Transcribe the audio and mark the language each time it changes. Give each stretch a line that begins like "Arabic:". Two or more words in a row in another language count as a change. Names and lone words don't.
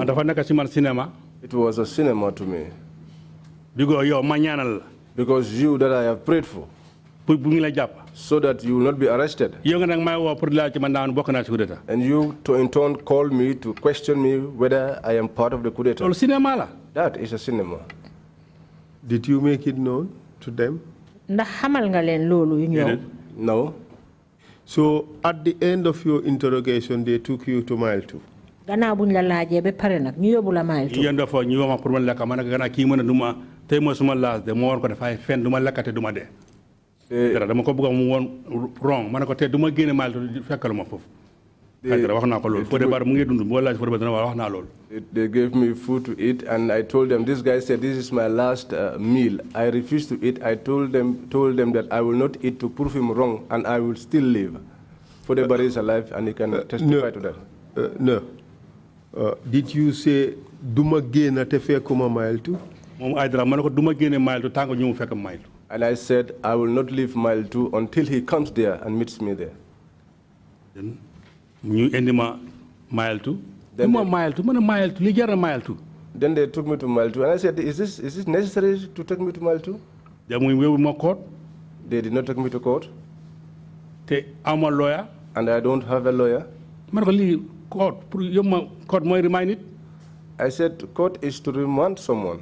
Wolof: dafa nekk ci man cinéma.
English: It was a cinema to me.
Wolof: Because yow ma ñaanal la.
English: Because you that I have prayed for.
Wolof: Pour bu ngi la jàpp.
English: So that you will not be arrested.
Wolof: Yow nga nag may woo pour laaj ci man daan bokk naa ci
French: coup d'état.
English: And you in turn call me to question me whether I am part of the
French: coup d'état.
Wolof: Loolu cinéma la.
English: That is a cinema. Did you make it known to them?
Wolof: Ndax xamal nga leen loolu yu ñëw.
English: No. So at the end of your interrogation, they took you to mile 2.
Wolof: Gannaaw buñ la laajee ba pare nag ñu yóbbu la mile 2. Yéen dafa ñu wax pour ma lekk ma nag gannaaw kii mën a duma tey mooy suma laas de moo war ko dafay fen duma lekkate duma dee. Dara dama ko bëgg mu woon wrong ma ne ko te duma génne mile 2 fekkal ma foofu. Wax naa ko loolu Fodé Barre mu ngi dund boo laaj Fodé Barre dana wax naa loolu.
English: They gave me food to eat and I told them, this guy said this is my last meal. I refused to eat. I told them that I will not eat to prove him wrong and I will still live. Fodé Barre is alive and he can testify to that. No. Did you say
Wolof: duma génn te fekkuma mile 2? Moom ay dara ma ne ko duma génne mile 2 tànk ñu mu fekk mile 2.
English: And I said I will not leave mile 2 until he comes there and meets me there.
Wolof: ñu indi ma mile 2. Then mile 2 ma ne mile 2 li jar na mile 2.
English: Then they took me to mile 2 and I said, is this necessary to take me to mile 2? They went to court. They did not take me to court. I'm a lawyer. And I don't have a lawyer. Court remind it. I said court is to remand someone.